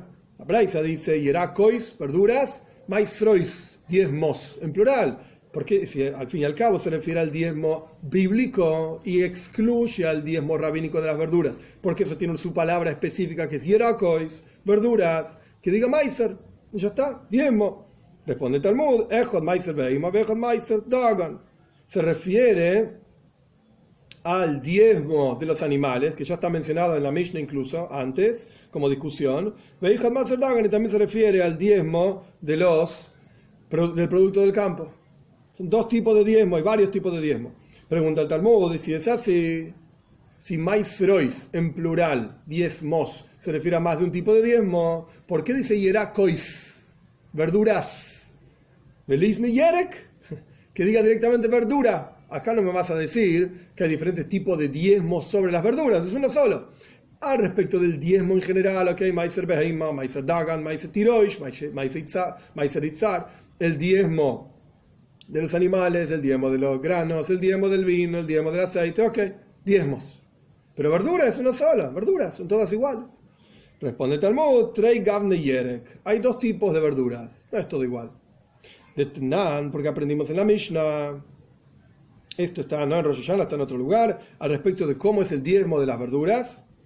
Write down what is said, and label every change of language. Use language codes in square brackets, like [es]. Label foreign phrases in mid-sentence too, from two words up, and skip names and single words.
[es] La Braisa dice Yerakois, verduras, Maisrois, diezmos en plural. Porque si al fin y al cabo se refiere al diezmo bíblico y excluye al diezmo rabínico de las verduras, porque eso tiene su palabra específica que es yerakois, verduras, que diga meiser, y ya está, diezmo. Responde Talmud, [he] אחד מעשר בהמה, אחד מעשר דגן. [es] Se refiere al diezmo de los animales, que ya está mencionado en la Mishnah incluso antes, como discusión, y también se refiere al diezmo del producto del campo. Son dos tipos de diezmo, hay varios tipos de diezmo. Pregunta el Talmud, y si es así, si maisrois en plural, diezmos, se refiere a más de un tipo de diezmo, ¿por qué dice yerakois, verduras? [arc] ¿ולימא ירק? [es] Que diga directamente verdura. Acá no me vas a decir que hay diferentes tipos de diezmos sobre las verduras, es uno solo. Al respecto del diezmo en general, [he] ok, מעשר בהמה, מעשר דגן, מעשר תירוש, מעשר יצהר, [es] el diezmo de los animales, el diezmo de los granos, el diezmo del vino, el diezmo del aceite, ok, diezmos. Pero verduras es una sola, verduras, son todas iguales. Responde Talmud, [arc] תרי גווני ירק, [es] hay dos tipos de verduras, no es todo igual. De Tnan, porque aprendimos en la Mishnah, esto está no en Rosh Hashanah, está en otro lugar, al respecto de cómo es el diezmo de las verduras.